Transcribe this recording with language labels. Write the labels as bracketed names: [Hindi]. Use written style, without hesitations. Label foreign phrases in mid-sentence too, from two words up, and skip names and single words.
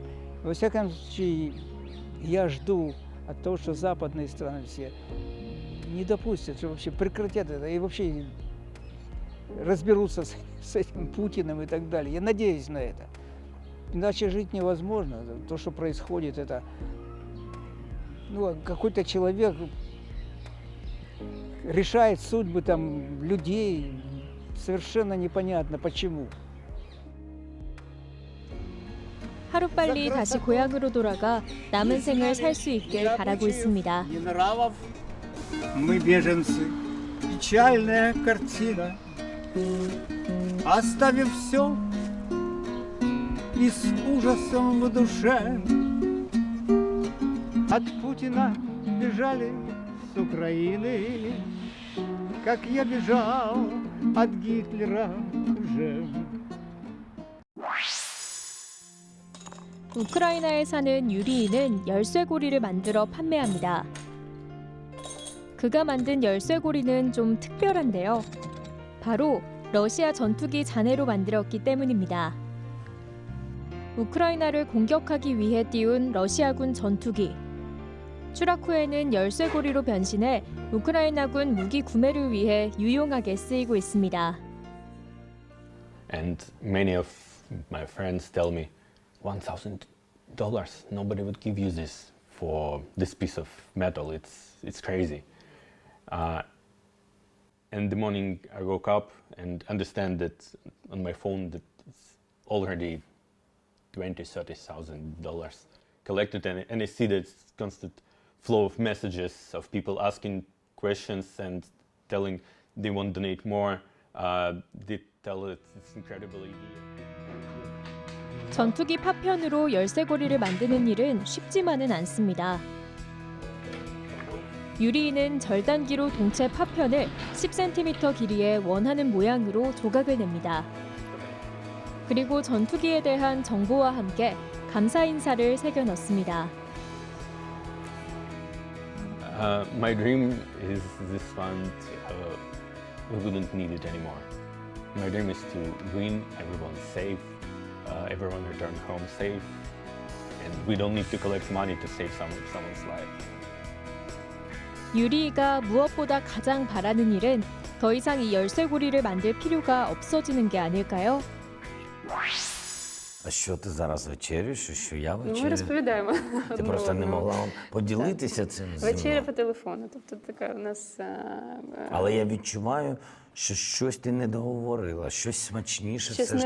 [Russian] Во всяком случае, я жду от того, что западные страны все не допустят, что вообще прекратят это и вообще разберутся с этим Путиным и так далее. Я надеюсь на это. Иначе жить невозможно. То, что происходит, это какой-то человек решает судьбы там людей, совершенно непонятно почему. [Korean] 하루빨리 다시 고향으로 돌아가 남은 생을 살 수 있길 바라고 있습니다. [Russian] Мы беженцы, печальная картина. Оставив все и с ужасом в душе, от Путина бежали с Украины, как я бежал от Гитлера уже. [Korean] 우크라이나에 사는 유리인은 열쇠고리를 만들어 판매합니다. 그가 만든 열쇠고리는 좀 특별한데요. 바로 러시아 전투기 잔해로 만들었기 때문입니다. 우크라이나를 공격하기 위해 띄운 러시아군 전투기. 추락 후에는 열쇠고리로 변신해 우크라이나군 무기 구매를 위해 유용하게 쓰이고 있습니다. [English] And many of my friends tell me, $1,000. Nobody would give you this for this piece of metal. It's crazy. In the morning, I woke up and understand that on my phone that it's already $20,000-$30,000 collected, and I see that it's constant flow of messages of people asking questions and telling they want to donate more. They tell it it's incredible idea. [Korean] 전투기 파편으로 열쇠고리를 만드는 일은 쉽지만은 않습니다. 유리인은 절단기로 동체 파편을 10cm 길이의 원하는 모양으로 조각을 냅니다. 그리고 전투기에 대한 정보와 함께 감사 인사를 새겨 넣습니다. [English] My dream is this one. We wouldn't need it anymore. My dream is to win, everyone's safe, everyone return home safe, and we don't need to collect money to save someone's life. [Korean] 유리이가 무엇보다 가장 바라는 일은 더 이상 이 열쇠고리를 만들 필요가 없어지는 게 아닐까요? [Ukrainian] А що ти зараз вечерюєш? Що я Ми вечерю? розповідаємо. Ти одне просто не одному. могла поділитися цим зі мною. Вечеря по телефону. Тобто така у нас. Але я відчуваю, що щось ти не договорила, щось смачніше Щось все ж